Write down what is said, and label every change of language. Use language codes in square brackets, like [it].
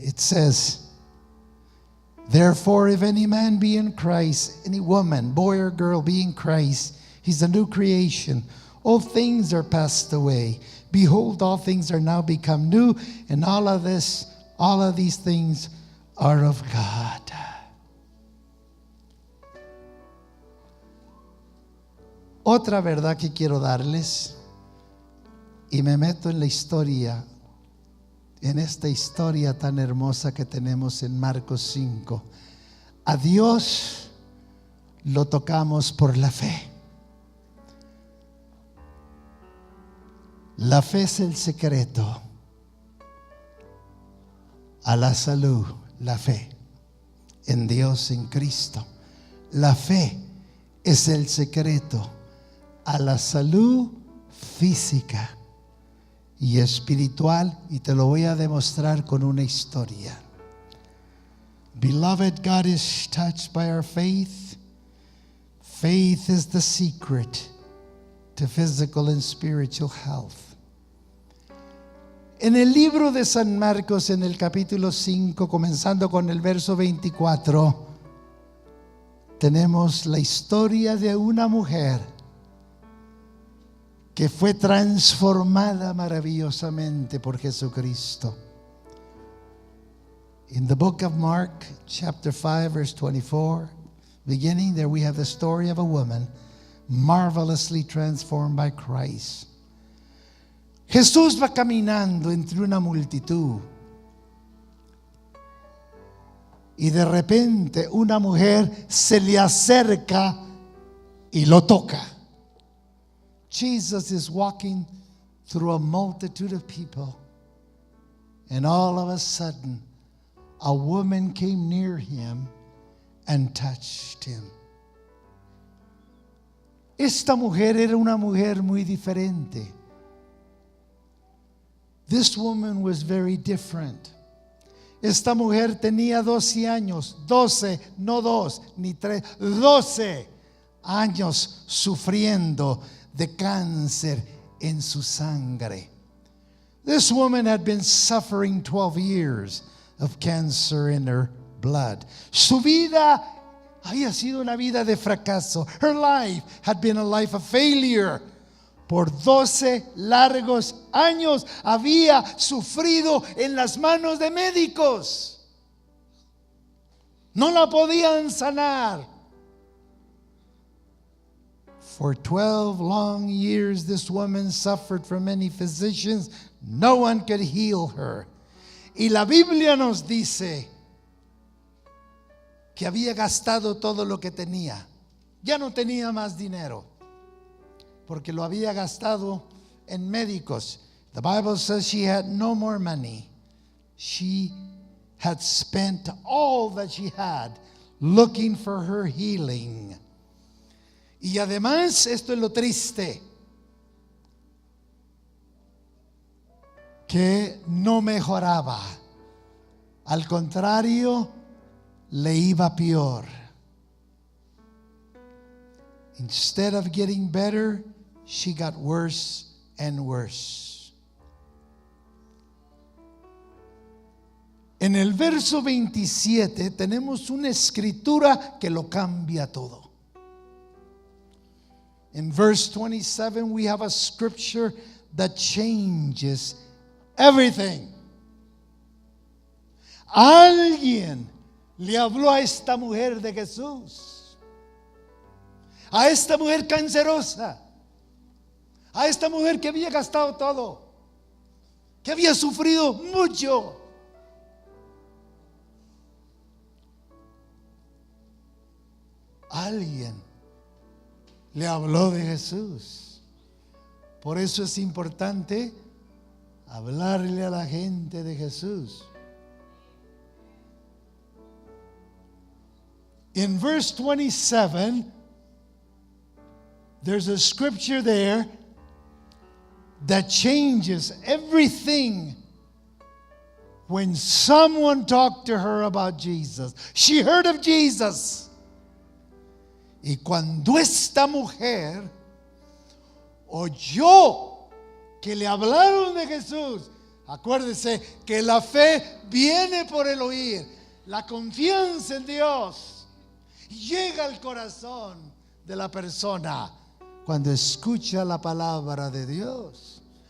[en] It says, therefore, if any man be in Christ, any woman, boy or girl, be in Christ, he's a new creation. All things are passed away. Behold, all things are now become new, and all of these things are of God. [es] Otra verdad que quiero darles, y me meto en la historia, en esta historia tan hermosa que tenemos en Marcos 5. A Dios lo tocamos por la fe. La fe es el secreto a la salud. La fe en Dios, en Cristo. La fe es el secreto a la salud física y espiritual, y te lo voy a demostrar con una historia. [en] Beloved, God is touched by our faith. Faith is the secret to physical and spiritual health. [es] En el libro de San Marcos, en el capítulo 5, comenzando con el verso 24, tenemos la historia de una mujer que fue transformada maravillosamente por Jesucristo. [en] In the book of Mark, chapter 5, verse 24, beginning there we have the story of a woman marvelously transformed by Christ. [es] Jesús va caminando entre una multitud y de repente una mujer se le acerca y lo toca. [en] Jesus is walking through a multitude of people, and all of a sudden a woman came near him and touched him. [es] Esta mujer era una mujer muy diferente. [en] This woman was very different. [es] Esta mujer tenía 12 años, 12, no 2 ni 3, 12 años sufriendo de cáncer en su sangre. [en] This woman had been suffering 12 years of cancer in her blood. [es] Su vida había sido una vida de fracaso. [en] Her life had been a life of failure. [es] Por 12 largos años había sufrido en las manos de médicos. No la podían sanar. [en] For 12 long years, this woman suffered from many physicians. No one could heal her. [es] Y la Biblia nos dice que había gastado todo lo que tenía. Ya no tenía más dinero, porque lo había gastado en médicos. [en] The Bible says she had no more money. She had spent all that she had looking for her healing. [es] Y además, esto es lo triste, que no mejoraba. Al contrario, le iba peor. [en] Instead of getting better, she got worse and worse. [es] En el verso 27 tenemos una escritura que lo cambia todo. [en] In verse 27 we have a scripture that changes everything. [es] Alguien le habló a esta mujer de Jesús, a esta mujer cancerosa, a esta mujer que había gastado todo, que había sufrido mucho. Alguien le habló de Jesús. Por eso es importante hablarle a la gente de Jesús. [en] In verse 27, there's a scripture there that changes everything. When someone talked to her about Jesus, she heard of Jesus. [es] Y cuando esta mujer oyó que le hablaron de Jesús, acuérdese que la fe viene por el oír, la confianza en Dios llega al corazón de la persona cuando escucha la palabra de Dios.